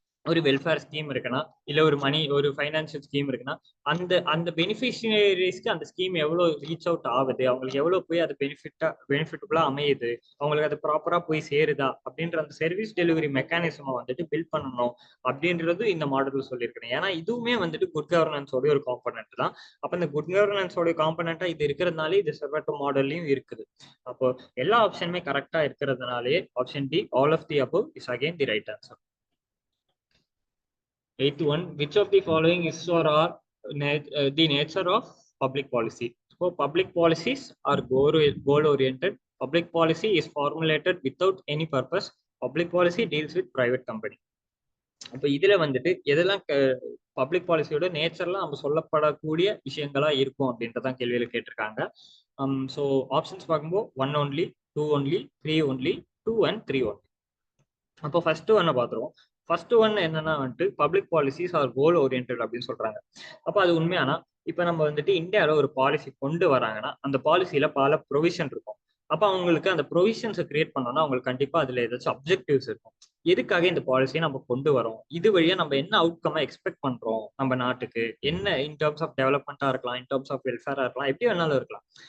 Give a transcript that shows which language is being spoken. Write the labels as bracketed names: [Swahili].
[Tamil] ஒரு welfare scheme இருக்குன்னா, இல்ல ஒரு ஒரு ஃபைனான்சியல் ஸ்கீம் இருக்குன்னா, அந்த அந்த பெனிஃபிஷியரிஸ்க்கு அந்த ஸ்கீம் எவ்வளோ ரீச் அவுட் ஆகுது, அவங்களுக்கு எவ்வளோ போய் அது பெனிஃபிட்டபுளா அமையுது, அவங்களுக்கு அது ப்ராப்பரா போய் சேருதா அப்படின்ற அந்த சர்வீஸ் டெலிவரி மெக்கானிசமை வந்துட்டு பில்ட் பண்ணணும் அப்படின்றது இந்த மாடல் சொல்லியிருக்கேன். ஏன்னா இதுவுமே வந்துட்டு குட் கவர்னன்ஸோட ஒரு காம்பனன்ட் தான். அப்ப இந்த குட் கவர்னன்ஸோட காம்பனண்டா இது இருக்கிறதுனாலே இது செர்வட்டோ மாடல்லையும் இருக்குது. அப்போ எல்லா ஆப்ஷனுமே கரெக்டா இருக்கிறதுனாலே option D [English] All of the above is again the right answer. 81. Which of the following is or are the nature of public policy? So, public policies are goal oriented. Public policy is formulated without any purpose. Public policy deals with private company. [Tamil] அப்ப இதுல வந்துட்டு எதெல்லாம் public பாலிசியோட நேச்சர்லாம் நம்ம சொல்லப்படக்கூடிய விஷயங்களா இருக்கும் அப்படின்றதான் கேள்வியில கேட்டிருக்காங்க. ஸோ ஆப்ஷன்ஸ் பார்க்கும்போது [English] 1 only, 2 only, 3 only, 2 and 3 only. [Tamil] அப்போ ஃபர்ஸ்ட் ஒன்னை பார்த்துருவோம். ஃபர்ஸ்ட் ஒன் என்னன்னா வந்துட்டு [English] public policies are goal orient [Tamil] அப்படின்னு சொல்றாங்க. அப்போ அது உண்மையானா இப்போ நம்ம வந்துட்டு இந்தியாவில் ஒரு பாலிசி கொண்டு வராங்கன்னா அந்த பாலிசியில பல ப்ரொவிஷன் இருக்கும். அப்போ அவங்களுக்கு அந்த ப்ரொவிஷன்ஸை கிரியேட் பண்ணோம்னா அவங்களுக்கு கண்டிப்பா அதுல ஏதாச்சும் அப்ஜெக்டிவ்ஸ் இருக்கும். எதுக்காக இந்த பாலிசியை நம்ம கொண்டு வரோம், இது வழியா நம்ம என்ன அவுட்கம் எக்ஸ்பெக்ட் பண்றோம், நம்ம நாட்டுக்கு என்ன இன் டர்ம்ஸ் ஆஃப் டெவலப்மெண்டா இருக்கலாம், இன் டர்ம்ஸ் ஆஃப் வெல்ஃபேரா இருக்கலாம், எப்படி வேணாலும் இருக்கலாம்.